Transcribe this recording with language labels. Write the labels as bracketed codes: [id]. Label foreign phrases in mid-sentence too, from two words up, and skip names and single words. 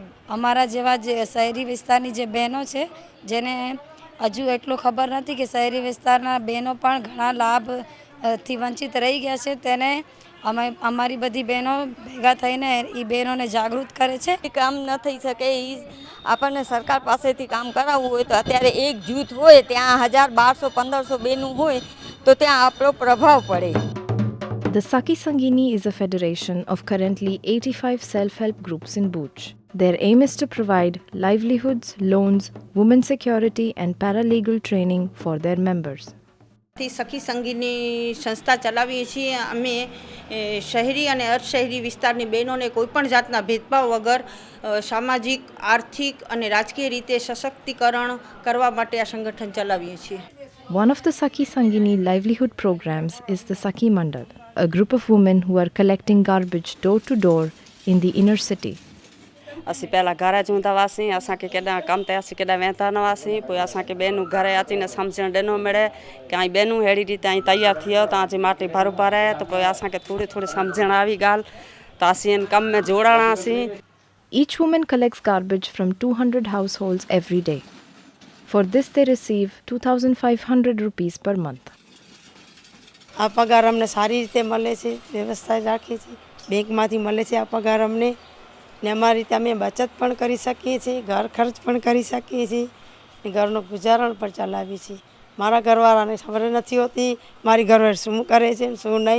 [gu] અમારા જેવા જે શહેરી વિસ્તારની જે બહેનો છે જેને હજુ એટલું ખબર નથી કે શહેરી વિસ્તારના બહેનો પણ ઘણા લાભથી વંચિત રહી ગયા છે, તેને અમારી બધી બહેનો ભેગા થઈને એ બહેનોને જાગૃત કરે છે. કામ ન થઈ શકે એ આપણને સરકાર પાસેથી કામ કરાવવું હોય તો અત્યારે એક જૂથ હોય ત્યાં 1000, 1200, 1500 બહેનું હોય તો ત્યાં આપણો પ્રભાવ પડે. [en] The Sakhi Sangeeni is a federation of currently 85 self-help groups in Bhuj. Their aim is to provide livelihoods, loans, women security and paralegal training for their members. [gu] સખી સંગીની સંસ્થા ચલાવીએ છીએ. અમે શહેરી અને અર્ધશહેરી વિસ્તારની બહેનોને કોઈપણ જાતના ભેદભાવ વગર સામાજિક, આર્થિક અને રાજકીય રીતે સશક્તિકરણ કરવા માટે આ સંગઠન ચલાવીએ છીએ. [en] One of the Sakhi Sangeeni livelihood programs is the Sakhi Mandal, a group of women who are collecting garbage door to door in the inner city. [kfr] असीं पहला घर चूंदा हुआसीं, असांखे केॾा कम ते असीं केॾा वेंदा न हुआसीं. पोइ असांखे ॿेनूं घरे अचीने सम्झणु ॾिनो मिड़े कि आई ॿेनूं अहिड़ी रीते आई तयार थी वियो तव्हांजी माटी बराबरि आहे. त पोइ असांखे थोरी थोरी सम्झणु आई ॻाल्हि त असीं हिन कम में जोड़ासीं. [en] Each woman collects garbage from 200 households every day. For this they receive 2,500 rupees per month. [gu] આ પગાર અમને સારી રીતે મળે છે, વ્યવસ્થા રાખીએ છીએ, બેંકમાંથી મળે છે આ પગાર અમને, ને અમારી રીતે અમે બચત પણ કરી શકીએ છીએ, ઘર ખર્ચ પણ કરી શકીએ છીએ, ને ઘરનું ગુજારણ પણ ચલાવીએ છીએ. મારા ઘરવાળાને ખબર નથી હોતી મારી ઘરવાળી શું કરે છે શું નહીં.